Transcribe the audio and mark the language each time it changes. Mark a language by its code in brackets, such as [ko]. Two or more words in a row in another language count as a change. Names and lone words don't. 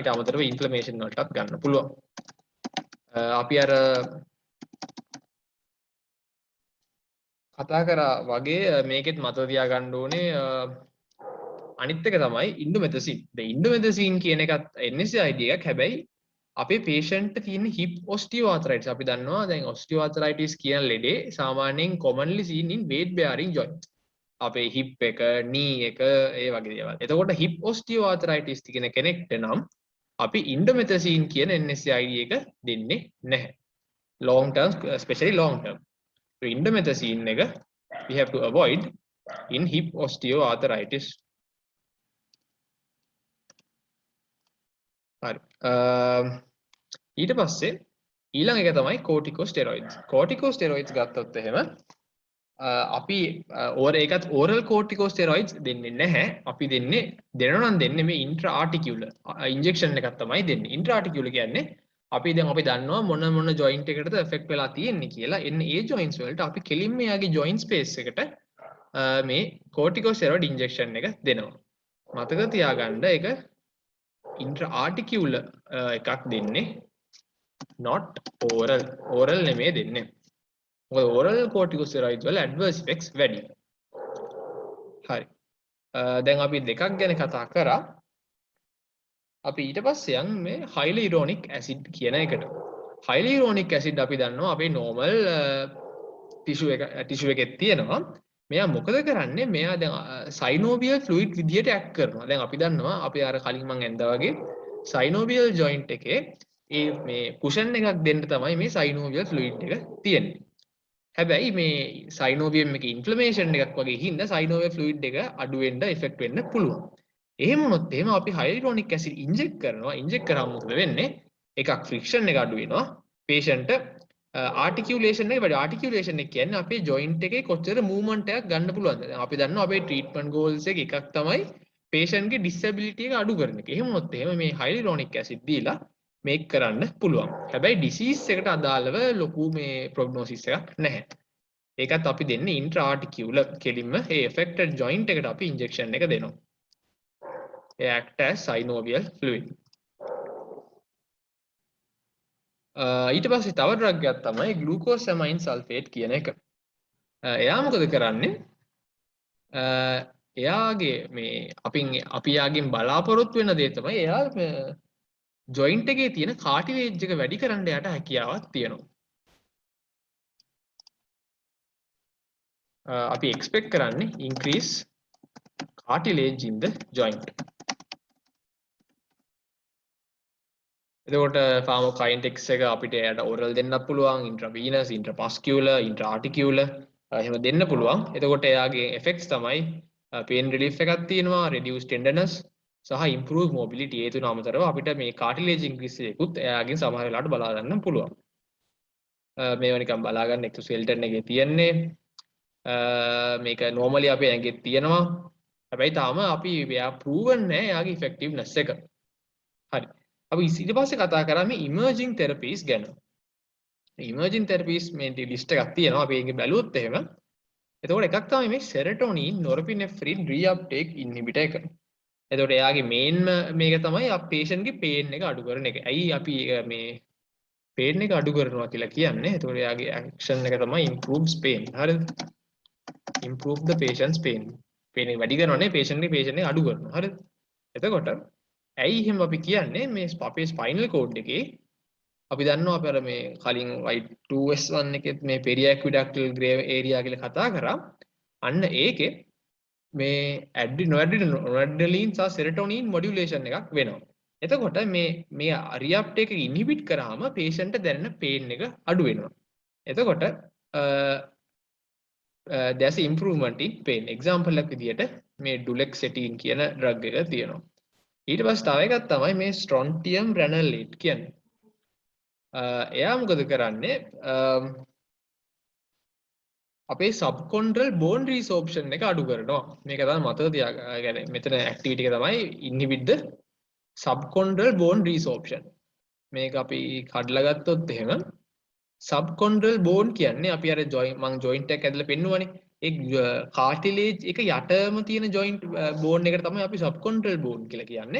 [si] ඊට අමතරව inflammation වලටත් ගන්න පුළුවන්. අපි අර කතා කරා වගේ මේකෙත් මතක තියාගන්න ඕනේ අනිත් එක තමයි indomethacin. දැන් indomethacin කියන එකත් NSAID එකක්. හැබැයි අපේ patient තියෙන [en] hip osteoarthritis [si] අපි දන්නවා දැන් osteoarthritis කියන ලෙඩේ සාමාන්‍යයෙන් [en] commonly seen in weight bearing joints. [si] අපේ hip එක, knee එක ඒ වගේ දේවල්. එතකොට [en] hip osteoarthritis [si] තියෙන කෙනෙක්ට නම් අපි indomethacin කියන NSAID එක දෙන්නේ නැහැ. [en] long term, especially long term. So indomethacin එක we have to avoid in hip osteoarthritis. [si] හරි. ඊට පස්සේ ඊළඟ එක තමයි corticosteroids. corticosteroids ගත්තොත් එහෙම අපි ඒකත් [en] oral corticosteroids [si] දෙන්නේ නැහැ. අපි දෙනවා නම් දෙන්නේ මේ [en] intra-articular injection [si] එකක් තමයි දෙන්නේ. intra-articular කියන්නේ අපි දන්නවා මොන joint එකකටද effect වෙලා තියෙන්නේ කියලා. එන්නේ ඒ joints වලට අපි කෙලින්ම යාගේ [en] joint space [si] එකට මේ [en] corticosteroid injection [si] එක දෙනවා. මතක තියාගන්න ඒක intra-articular එකක් දෙන්නේ [en] not oral [si] නෙමෙයි දෙන්නේ. මොකද [en] oral corticosteroids [si] වල [en] adverse effects [si] වැඩි. හරි. දැන් අපි දෙකක් ගැන කතා කරා. අපි ඊට පස්සේ යන් මේ [en] hyaluronic acid [si] කියන එකට. [en] hyaluronic acid [si] අපි දන්නවා අපේ [en] normal tissue [si] එකේ තියෙනවා. මෙයා මොකද කරන්නේ? මෙයා දැන් [en] synovial fluid [si] විදියට ඇක්ට් කරනවා. දැන් අපි දන්නවා අපි අර කලින් මම ඇන්දා වගේ [en] synovial joint [si] එකේ මේ cushion එකක් දෙන්න තමයි මේ [en] synovial fluid [si] එක තියෙන්නේ. හැබැයි මේ synovium එකේ inflammation එකක් වගේ හින්දා [en] synovial fluid [si] එක අඩු වෙන්න effect වෙන්න පුළුවන්. එහෙම වුණොත් එහෙම අපි [en] hyaluronic acid inject [si] කරනවා. inject කරාම මොකද වෙන්නේ? එකක් friction එක අඩු වෙනවා. [en] patient articulation [si] එක වැඩි. articulation එක කියන්නේ අපේ joint එකේ කොච්චර movement එකක් ගන්න පුළුවන්ද? දැන් අපි දන්නවා අපේ [en] treatment goals [si] එක එකක් තමයි patient ගේ disability එක අඩු කරන එක. එහෙම වුණොත් එහෙම මේ [en] hyaluronic acid [si] දීලා මේක කරන්න පුළුවන්. හැබැයි disease එකට අදාළව ලොකු මේ prognosis එකක් නැහැ. ඒකත් අපි දෙන්නේ intra-articular කෙලින්ම ඒ [en] affected joint [si] එකට අපි injection එක දෙනවා. [en] act as synovial fluid. [si] ඊට පස්සේ තව ඩ්‍රග් එකක් තමයි [en] glucosamine sulfate [si] කියන එක. එයා මොකද කරන්නේ? එයාගේ මේ අපි යාගෙන් බලාපොරොත්තු වෙන දේ තමයි එයා ජොයින්ට් එකේ තියෙන කාටිලේජ් එක වැඩි කරන්න යට හැකියාවක් තියෙනවා. අපි [en] එක්ස්පෙක්ට් කරන්නේ increase cartilage in the joint. [si] එතකොට pharmacokinetics එක අපිට එයාට oral දෙන්නත් පුළුවන්, [en] intravenous, intramuscular, intraarticular [si] එහෙම දෙන්න පුළුවන්. එතකොට එයාගේ effects තමයි [en] pain relief [si] එකක් තියෙනවා, [en] reduced tenderness [si] සහ [en] improve mobility. [si] ඒ තුන අමතරව අපිට මේ [en] cartilage increase [si] එකකුත් එයාගෙන් සමහර වෙලාවට බලා ගන්න පුළුවන්. මේවා නිකන් බලා ගන්න exoskeleton එකේ තියෙන්නේ මේක normally අපේ ඇඟේ තියෙනවා. හැබැයි තාම අපි එයා proven නැහැ එයාගේ effectiveness එක. හරි. අපි ඊට පස්සේ කතා කරා මේ [en] emerging therapies [si] ගැන. [en] emerging therapies [si] මේ list එකක් තියෙනවා. අපි ඒක බැලුවොත් එහෙම. එතකොට එකක් තමයි මේ [en] serotonin norepinephrine reuptake inhibitor [si] එක. එතකොට එයාගේ main මේක තමයි patient ගේ pain එක අඩු කරන එක. ඇයි අපි මේ pain එක අඩු කරනවා කියලා කියන්නේ? එතකොට එයාගේ action එක තමයි [en] improves pain. [si] හරිද? [en] improve the patient's pain. [si] pain එක වැඩි කරනවානේ patient එක අඩු කරනවා. හරිද? එතකොට ඇයි එහෙම අපි කියන්නේ මේ අපේ [en] spinal cord [si] එකේ අපි දන්නවා අපි අර මේ කලින් Y2S1 එකේ මේ [en] periaqueductal grave area [si] කියලා කතා කරා. අන්න ඒකේ මේ noradrenaline සහ [en] serotonin modulation [si] එකක් වෙනවා. එතකොට මේ reuptake එක inhibit කරාම patient දැනෙන pain එක අඩු වෙනවා. එතකොට [en] there's improvement in pain. [si] example එකක් විදියට මේ duloxetine කියන drug එක තියෙනවා. ඊට පස්සේ තව එකක් තමයි මේ [en] strontium ranelate [si] කියන්නේ. එයා මොකද කරන්නේ? අපේ [en] subchondral bone resorption [si] එක අඩු කරනවා. මේක තමයි මතක තියාගන්න. මෙතන activity එක තමයි [en] inhibit the subchondral bone resorption. [si] මේක අපි කඩලා ගත්තොත් එහෙම [en] subchondral bone [si] කියන්නේ අපි අර joint එකක් ඇදලා පෙන්නුවානේ. ඒ cartilage එක යටම තියෙන [en] joint bone [si] එකට තමයි අපි [en] subchondral bone [si] කියලා කියන්නේ.